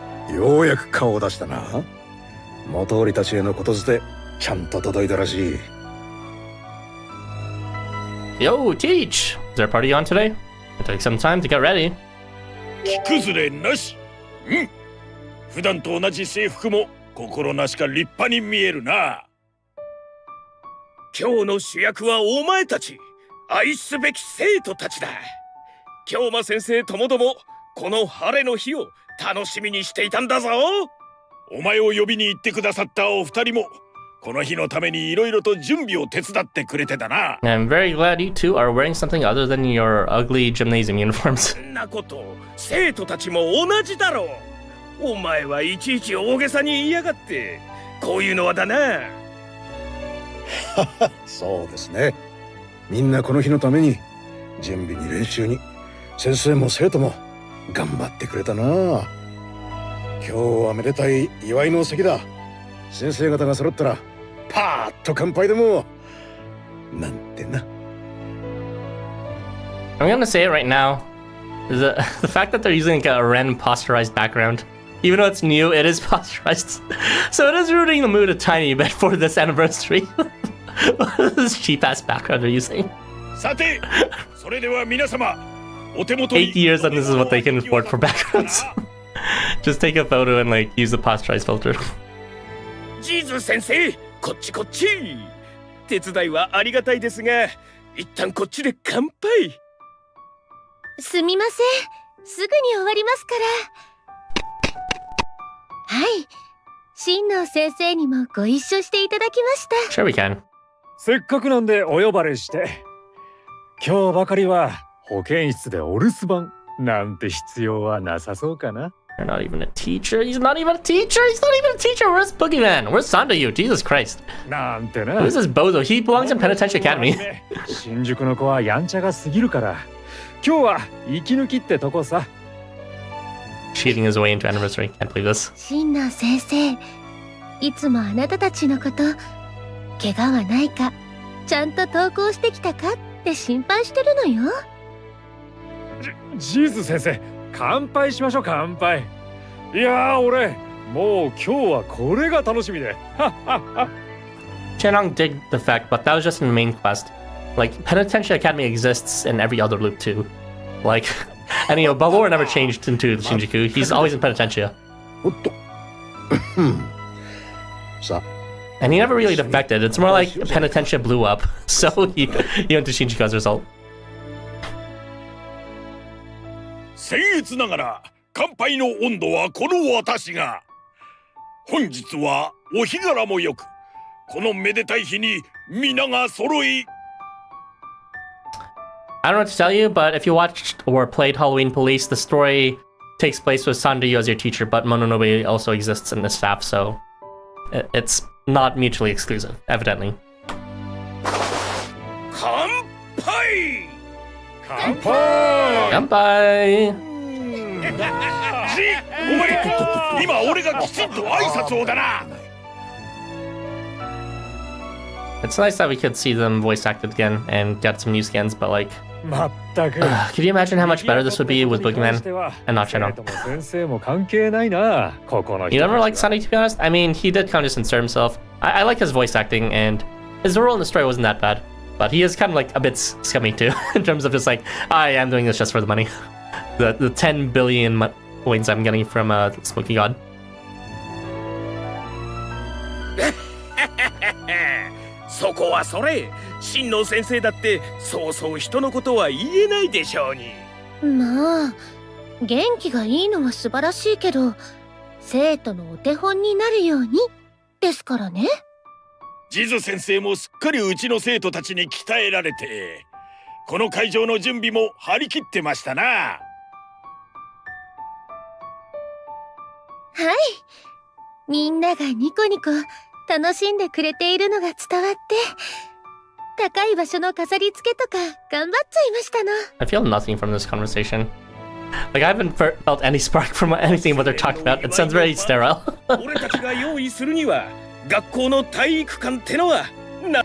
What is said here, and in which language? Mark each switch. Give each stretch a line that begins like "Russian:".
Japanese: ようやく顔を出したな。元織たちへのことづて、ちゃんと届いたらしい。
English: Yo, teach! Is there a party on today? It took some time to get ready.
Japanese: 着崩れなし。うん。普段と同じ制服も心なしか立派に見えるな。今日の主役はお前たち。愛すべき生徒たちだ。京馬先生ともどもこの晴れの日を楽しみにしていたんだぞ。お前を呼びに行ってくださったお二人もこの日のためにいろいろと準備を手伝ってくれてたな。
English: I'm very glad you two are wearing something other than your ugly gymnasium uniforms.
Japanese: そんなこと生徒たちも同じだろう。お前はいちいち大げさに言いやがってこういうのはだな。そうですね。みんなこの日のために準備に練習に先生も生徒も頑張ってくれたな。今日はめでたい祝いの席だ。先生方が揃ったらパーッと乾杯でもなんてな。
English: I'm gonna say it right now. The fact that they're using like a random posterized background, even though it's new, it is posterized. So it is ruining the mood a tiny bit for this anniversary. What is this cheap ass background they're using?
Japanese: さて、それでは皆様、お手元
English: 8 years and this is what they can afford for backgrounds. Just take a photo and like use the posterized filter.
Japanese: ジーズ先生、こっちこっち。手伝いはありがたいですが、一旦こっちで乾杯。すみません。すぐに終わりますから。はい。新野先生にもご一緒していただきました。
English: Sure we can.
Japanese: せっかくなんでお呼ばれして。今日ばかりは保健室でお留守番なんて必要はなさそうかな。
English: You're not even a teacher. He's not even a teacher. He's not even a teacher. Where's Boogeyman? Where's Sandayu? Jesus Christ.
Japanese: なんてな。
English: Who's this bozo? He belongs in Penitentiary Academy.
Japanese: 新宿の子はやんちゃが過ぎるから。今日は息抜きってとこさ。
English: Cheating his way into anniversary. Can't believe this.
Japanese: 新野先生、いつもあなたたちのこと、怪我はないか、ちゃんと登校してきたかって心配してるのよ。ジーズ先生、乾杯しましょう、乾杯。いやー、俺もう今日はこれが楽しみで。
English: Chenong did the fact, but that was just in the main quest. Like, Penitentiary Academy exists in every other loop too. Like, and you know, Babalon never changed into the Shinjuku. He's always in Penitentiary.
Japanese: おっと。さあ、
English: And he never really defected. It's more like Penitentiary blew up, so he went to Shinjuku as a result.
Japanese: 僭越ながら乾杯の温度はこの私が。本日はお日柄もよく、このめでたい日に皆が揃い。
English: I don't know what to tell you, but if you watched or played Halloween Police, the story takes place with Sanryu as your teacher, but Mononobe also exists in the staff, so it's not mutually exclusive, evidently.
Japanese: 乾杯。乾杯。乾杯! お前、今俺がきちんと挨拶をだな。
English: It's nice that we could see them voice acted again and get some new skins, but like,
Japanese: まったく。
English: could you imagine how much better this would be with Boogeyman and not Shino?
Japanese: 先生も関係ないな、ここの人。
English: You never liked Sunny, to be honest? I mean, he did kind of just insert himself. I like his voice acting, and his role in the story wasn't that bad. But he is kind of like a bit scummy too, in terms of just like, I am doing this just for the money. The 10 billion coins I'm getting from Smoky God.
Japanese: そこはそれ。真の先生だってそうそう人のことは言えないでしょうに。まあ、元気がいいのは素晴らしいけど、生徒のお手本になるようにですからね。ジズ先生もすっかりうちの生徒たちに鍛えられて、この会場の準備も張り切ってましたな。はい、みんながニコニコ楽しんでくれているのが伝わって、高い場所の飾り付けとか頑張っちゃいましたの。
English: I feel nothing from this conversation. Like, I haven't felt any spark from anything what they're talking about. It sounds very sterile.
Japanese: 俺たちが用意するには学校の体育館ってのはな。